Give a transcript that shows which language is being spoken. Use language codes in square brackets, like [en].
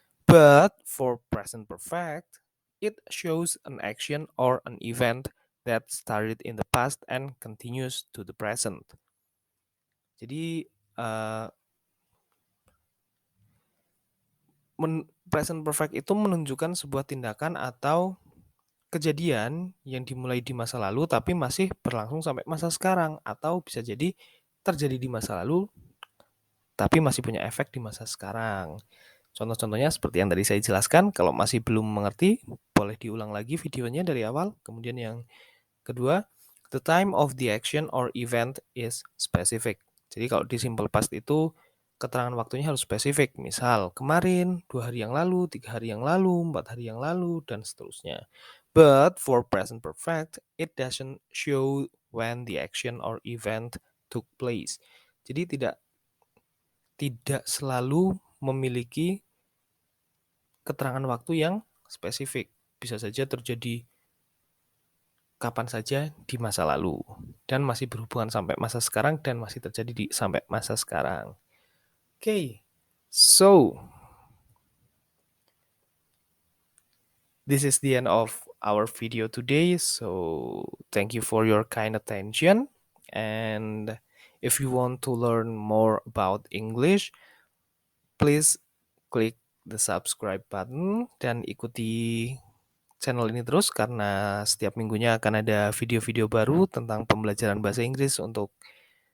[en] But for present perfect, it shows an action or an event that started in the past and continues to the present. [id] Jadi present perfect itu menunjukkan sebuah tindakan atau kejadian yang dimulai di masa lalu tapi masih berlangsung sampai masa sekarang, atau bisa jadi terjadi di masa lalu tapi masih punya efek di masa sekarang. Contoh-contohnya seperti yang tadi saya jelaskan. Kalau masih belum mengerti, boleh diulang lagi videonya dari awal. Kemudian yang kedua, [en] the time of the action or event is specific. [id] Jadi kalau di simple past itu keterangan waktunya harus spesifik. Misal kemarin, 2 hari yang lalu, 3 hari yang lalu, 4 hari yang lalu, dan seterusnya. [en] But for present perfect, it doesn't show when the action or event took place. [id] Jadi tidak selalu memiliki keterangan waktu yang spesifik. Bisa saja terjadi kapan saja di masa lalu dan masih berhubungan sampai masa sekarang dan masih terjadi sampai masa sekarang. [en] Okay, so this is the end of our video today. So thank you for your kind attention, and if you want to learn more about English, please click the subscribe button [id] dan ikuti channel ini terus karena setiap minggunya akan ada video-video baru tentang pembelajaran bahasa Inggris untuk semua jenjang pendidikan. Terima kasih atas perhatiannya.